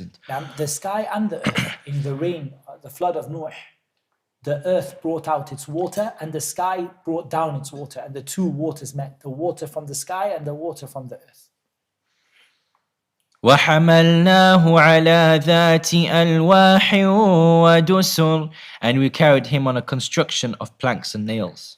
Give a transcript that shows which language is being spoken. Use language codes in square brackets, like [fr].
[en] Now, the sky and the earth, in the rain, the flood of Noah, the earth brought out its water, and the sky brought down its water, and the two waters met, the water from the sky and the water from the earth. [ar] وحملناه على ذات ألواح ودسر. [en] And we carried him on a construction of planks and nails.